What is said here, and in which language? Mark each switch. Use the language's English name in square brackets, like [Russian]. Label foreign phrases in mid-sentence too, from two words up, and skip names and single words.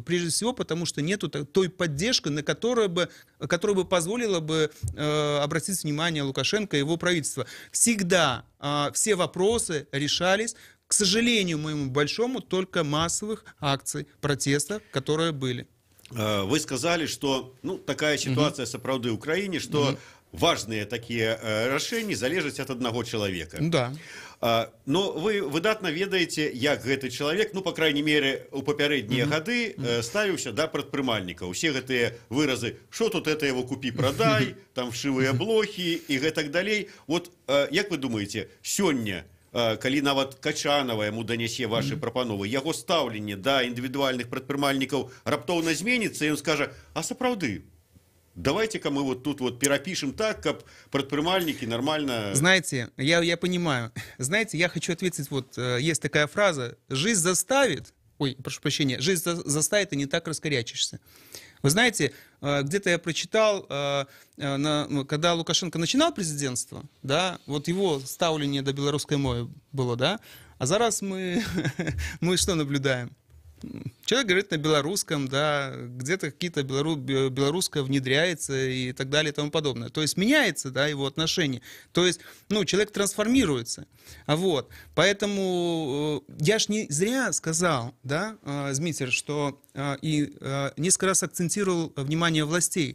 [Russian] Прежде всего, потому что нету той поддержки, которая бы позволила бы обратить внимание Лукашенко и его правительства. Всегда все вопросы решались, к сожалению, моему большому, только массовых акций протеста, которые были. Вы сказали, что такая ситуация [Belarusian] сапраўды ў краіне, [Russian] что важные такие решения залежаць от одного человека. Да. [Belarusian] Но вы выдатна ведаеце, як гэты чалавек, [Russian] по крайней мере [Belarusian] у папярэднія гады ставіўся да прадпрымальнікаў. Усе гэтыя выразы, [Russian] что тут это его купи продай, там вшивыя блохи и [Belarusian] гэтак далей. Вот як вы думаете, сёння, калі нават Качанова яму данясе ваши прапановы, яго стаўленне да індывідуальных прадпрымальнікаў раптоўна зменіцца, і ён скажа: а сапраўды, [Russian] давайте-ка мы вот тут вот перепишем так, как предпринимальники нормально... Знаете, я понимаю. Знаете, я хочу ответить, вот есть такая фраза: жизнь заставит, прошу прощения, жизнь заставит, и не так раскорячишься. Вы знаете, где-то я прочитал, когда Лукашенко начинал президентство, да, вот его ставление до белорусской мовы было, да, а зараз мы что наблюдаем? Человек говорит на белорусском, да, где-то какие-то белорусское внедряется и так далее и тому подобное. То есть меняется, да, его отношение. То есть, человек трансформируется. Вот. Поэтому я ж не зря сказал, да, Змитер, что и несколько раз акцентировал внимание властей.